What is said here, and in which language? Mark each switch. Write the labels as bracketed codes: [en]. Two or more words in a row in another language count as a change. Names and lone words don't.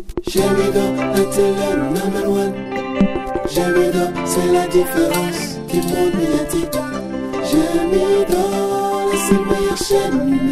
[fr] Gémido, la télé [en] number one. [fr] Gémido, c'est la différence du monde médiatique. Gémido, c'est la meilleure chaîne